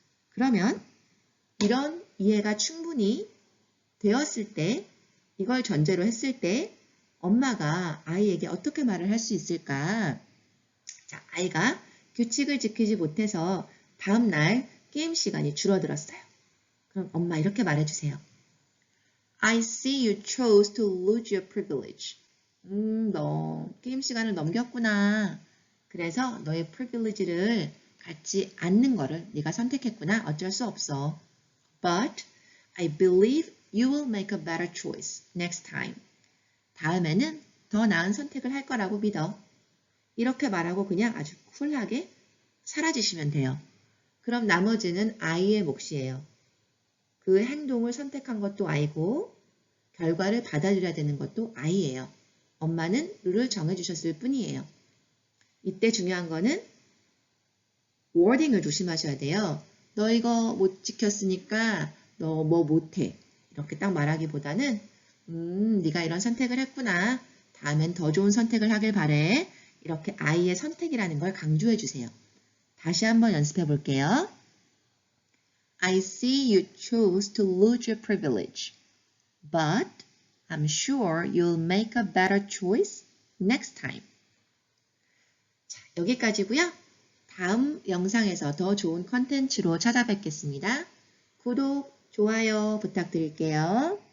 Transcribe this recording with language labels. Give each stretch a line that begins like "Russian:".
Korean: 그러면 이런 이해가 충분히 되었을 때, 이걸 전제로 했을 때 엄마가 아이에게 어떻게 말을 할 수 있을까? 자, 아이가 규칙을 지키지 못해서 다음날 게임 시간이 줄어들었어요. 그럼 엄마 이렇게 말해주세요.
English: I see you chose to lose your privilege.
Korean: 너 게임 시간을 넘겼구나. 그래서 너의 privilege를 갖지 않는 거를 네가 선택했구나. 어쩔 수 없어.
English: But I believe you will make a better choice next time.
Korean: 다음에는 더 나은 선택을 할 거라고 믿어. 이렇게 말하고 그냥 아주 쿨하게 사라지시면 돼요. 그럼 나머지는 아이의 몫이에요. 그 행동을 선택한 것도 아이고 결과를 받아들여야 되는 것도 아이예요. 엄마는 룰을 정해주셨을 뿐이에요. 이때 중요한 거는 워딩을 조심하셔야 돼요. 너 이거 못 지켰으니까 너 뭐 못해. 이렇게 딱 말하기보다는 네가 이런 선택을 했구나. 다음엔 더 좋은 선택을 하길 바래. 이렇게 아이의 선택이라는 걸 강조해 주세요. 다시 한번 연습해 볼게요.
English: I see you chose to lose your privilege. But I'm sure you'll make a better choice next time.
Korean: 자, 여기까지고요. 다음 영상에서 더 좋은 컨텐츠로 찾아뵙겠습니다. 구독, 좋아요 부탁드릴게요.